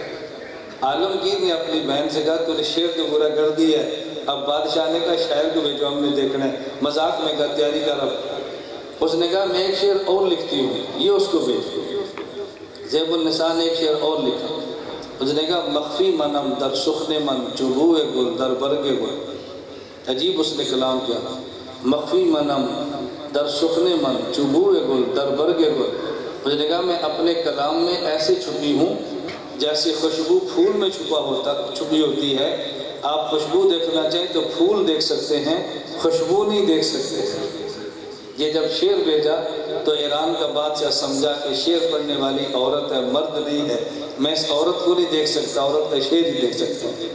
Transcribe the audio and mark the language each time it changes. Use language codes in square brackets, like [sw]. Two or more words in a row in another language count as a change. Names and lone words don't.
[ur] عالمگیر نے اپنی بہن سے کہا تو نے شعر تو پورا کر دیا ہے، اب بادشاہ نے کہا شاعر کو بھیجو، ہم نے دیکھنا ہے۔ مذاق میں کہا تیاری کر اب۔ اس نے کہا میں ایک شعر اور لکھتی ہوں، یہ اس کو بھیجو۔ زیب النساء نے ایک شعر اور لکھا، اس نے کہا [fa] مخفی منم در سخن من چبوئے گل در برگ گل۔ [ur] عجیب اس نے کلام کیا، [fa] مخفی منم در سخن من چبوئے گل در برگ گل۔ [ur] اس نے کہا میں اپنے کلام میں ایسے چھپی ہوں جیسے خوشبو پھول میں چھپی ہوتی ہے۔ آپ خوشبو دیکھنا چاہیں تو پھول دیکھ سکتے ہیں، خوشبو نہیں دیکھ سکتے۔ یہ جب شعر بھیجا تو ایران کا بادشاہ سمجھا کہ شعر پڑھنے والی عورت ہے، مرد نہیں ہے، میں اس عورت کو نہیں دیکھ سکتا، عورت کا شعر ہی دیکھ سکتا ہوں۔